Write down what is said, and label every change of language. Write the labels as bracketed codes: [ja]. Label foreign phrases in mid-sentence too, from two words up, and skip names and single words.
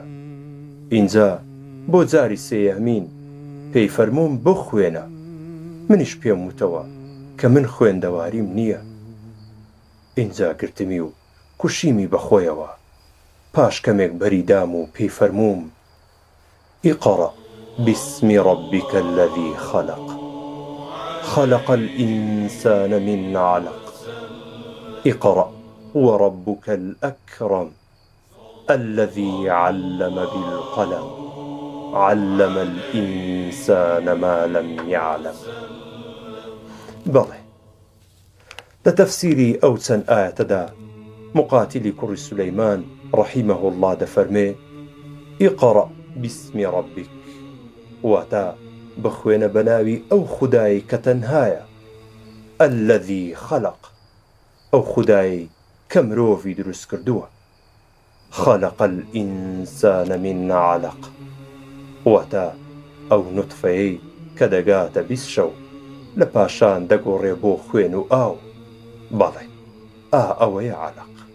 [ckb] ئینجا بۆ جاری سێیەمین پێی فەرمووم بخوێنە، منیش پێم وتەوە کە من خوێندەواریم نییە. ئینجا گرتمی و کوشیمی بەخۆیەوە، پاش کەمێک بەریدام و پێی فەرمووم [ar] اقرأ باسم ربك الذي خلق خلق الإنسان من علق اقرأ وربك الأكرم الذي علم بالقلم علم الإنسان ما لم يعلم. [ckb] بەڵێ، لە تەفسیری ئەو چەند ئایەتەدا مقاتلی کوڕی سولەیمان [ar] ڕەحیمەه الله [ckb] دەفەرمێ [ar] اقرأ باسم ربك، [ckb] واتە بخوێنە بەناوی ئەو خودایی کە تەنهایە، [ar] الذي خلق، [ckb] ئەو خودایی کە مرۆڤی دروست کردووە. [ar] خەلەق الئینسانە من علەق، [ckb] واتە ئەو نوتفەیەی کە دەگاتە 20 شەو لە پاشان دەگۆڕێ بۆ خوێن و ئاو. بەڵێ ئەوەیە علەق.